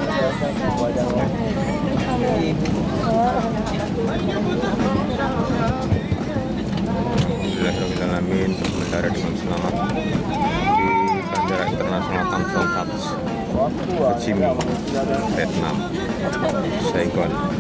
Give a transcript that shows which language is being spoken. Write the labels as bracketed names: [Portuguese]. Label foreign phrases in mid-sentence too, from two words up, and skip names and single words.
[Indonesian] Alhamdulillahirrahmanirrahim, mendarat dengan selamat di Bandara Internasional Tan Son That, Ho Chi Minh, Vietnam, Saigon.